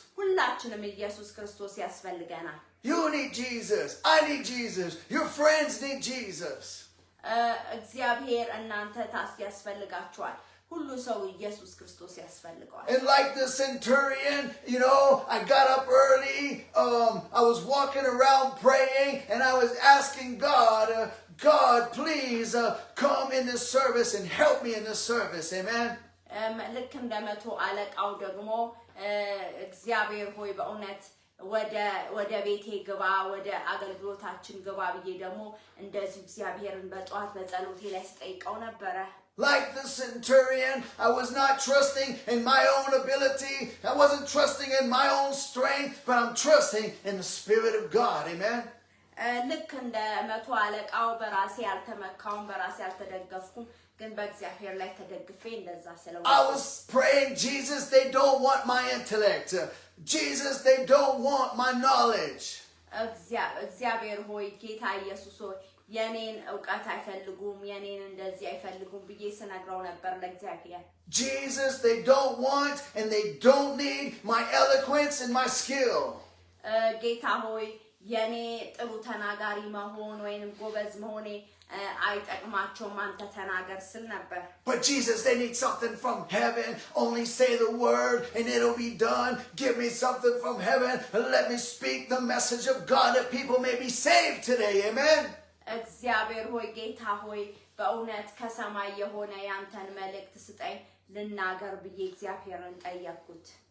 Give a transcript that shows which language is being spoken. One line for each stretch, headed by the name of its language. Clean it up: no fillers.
Amharic: ሁላችንም ኢየሱስ ክርስቶስ ያስፈልገናል
English: You need Jesus. I need Jesus. Your friends need Jesus.
Amharic: እግዚአብሔር እናንተ ያስፈልጋችኋል ሁሉ ሰው ኢየሱስ ክርስቶስ ያስፈልገዋል
English: And like the centurion, I got up early. I was walking around praying and I was asking God, God, please come in this service and help me in this service. Amen.
Amharic: ልክ እንደመቶ አለቃው ደግሞ እግዚአብሔር ሆይ በእውነት ወደ ቤቴ ግባ ወደ አገልግሎታችን ግባ ብዬ ደግሞ እንደዚህ እግዚአብሔርን በጧት በጸሎቴ ላይ ስጠይቀው ነበር
English: Like the centurion, I was not trusting in my own ability. I wasn't trusting in my own strength, but I'm trusting in the Spirit of God. Amen?
Amharic: ልክ እንደ መቶ አለቃው በራሴ ያልተመካውን በራሴ ያልተደገፍኩም ግን በእግዚአብሔር ላይ ተደግፌ እንደዛ ስለሆነ
English: I was praying, Jesus, they don't want my intellect. Jesus, they don't want my knowledge.
Amharic: እግዚአብሔር ሆይ ጌታ ኢየሱስ ሆይ የኔን ዕውቀት አይፈልጉም የኔን እንደዚህ አይፈልጉም ብዬ ስነግረው ነበር ለእግዚአብሔር
English: Jesus, they don't want and they don't need my eloquence and my skill.
Amharic: ጌታ ሆይ የኔ ጥሩ ተናጋሪ መሆን ወይንም ጎበዝ መሆኔ አይጠቅማቸውም አንተ ተናገር ስል ነበር
English: But Jesus, they need something from heaven. Only say the word and it'll be done. Give me something from heaven and let me speak the message of God that people may be saved today. Amen?
Amharic: እግዚአብሔር ሆይ ጌታ ሆይ በእውነት ከሰማይ የሆነ ያንተን መልእክት ስጠኝ ልናገር ብዬ እግዚአብሔርን ጠየቅኩት